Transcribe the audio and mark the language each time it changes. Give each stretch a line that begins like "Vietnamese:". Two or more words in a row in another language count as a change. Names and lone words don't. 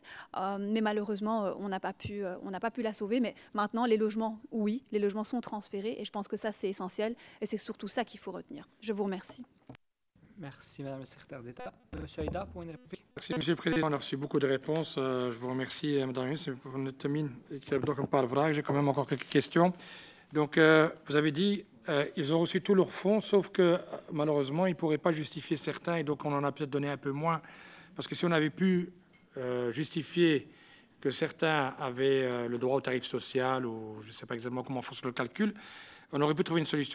French: Mais malheureusement, on n'a pas pu la sauver. Mais maintenant, les logements, oui, les logements sont transférés. Et je pense que ça, c'est essentiel. Et c'est surtout ça qu'il faut retenir. Je vous remercie. Merci, Madame la secrétaire d'État. Monsieur Haïdar, pour une réplique. Merci, Monsieur le Président. On a reçu beaucoup de réponses. Je vous remercie, Madame la ministre. On termine.
Dutch: Ik heb nog een paar vragen.
French: J'ai quand même encore quelques questions. Donc, vous avez dit ils ont reçu tous leurs fonds, sauf que malheureusement, ils ne pourraient pas justifier certains, et donc on en a peut-être donné un peu moins. Parce que si on avait pu justifier que certains avaient le droit au tarif social, ou je ne sais pas exactement comment fonctionne le calcul, on aurait pu trouver une solution.